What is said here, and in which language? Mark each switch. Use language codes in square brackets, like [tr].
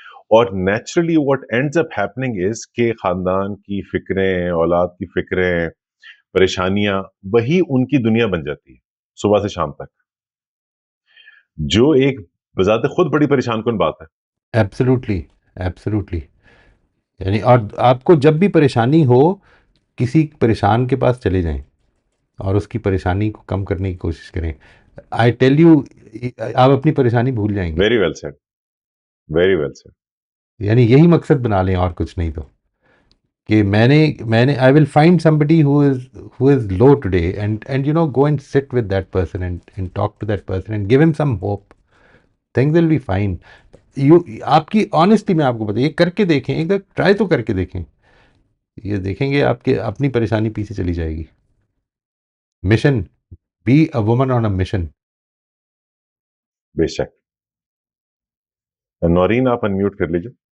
[ur] اور [en] naturally what ends up happening is [ur] کہ خاندان کی فکریں, اولاد کی فکریں, پریشانیاں وہی ان کی دنیا بن جاتی ہے صبح سے شام تک, جو ایک بذات خود بڑی پریشان کن بات ہے. [en] Absolutely, absolutely. [ur] یعنی اور آپ کو جب بھی پریشانی ہو کسی پریشان کے پاس چلے جائیں اور اس کی پریشانی کو کم کرنے کی کوشش کریں. [en] I tell you, [ur] آپ اپنی پریشانی بھول جائیں گے. [en] Very well said, very well said. [ur] یعنی یہی مقصد بنا لیں اور کچھ نہیں تو کہ میں نے [en] I will find somebody who is low today and you know go and sit with that person and talk to that person and give him some hope. Things will be fine. [ur] آپ کی آنیسٹلی میں آپ کو بتائیں, یہ کر کے دیکھیں, ایک دفعہ ٹرائی تو کر کے دیکھیں, یہ دیکھیں گے آپ کے اپنی پریشانی پیچھے چلی جائے گی. [en] Mission, be a woman on a mission. [ur] بے شک. نورین آپ انمیوٹ کر لیجیے.